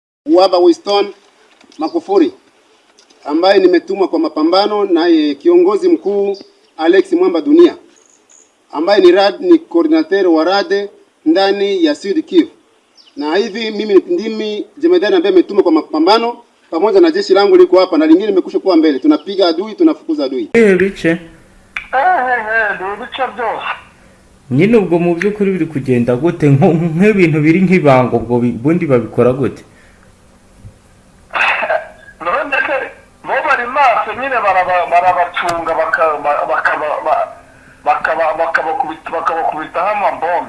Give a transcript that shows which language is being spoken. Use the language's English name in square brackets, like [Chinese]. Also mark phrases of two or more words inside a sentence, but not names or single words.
[Swahili] Uwaba Winston Makufuri ambaye nimetumwa kwa mapambano na kiongozi mkuu Alex Mwamba Dunia ambaye ni coordinator wa rade ndani ya Sud Kivu. Na hivi mimi ndimi jemedari ambaye nimetumwa kwa mapambano pamoja na jeshi langu liko hapa na lingine limekusha kuwa mbele. Tunapiga adui, tunafukuza adui. [Kinyarwanda] Bice. Bice byose. Nyine ubwo mu by'ukuri biri kugenda gute nk'ibintu biri nk'ibango ubwo bundi babikora gute? None bo bari maso nyine barabacunga bakabakubitaho amabombe.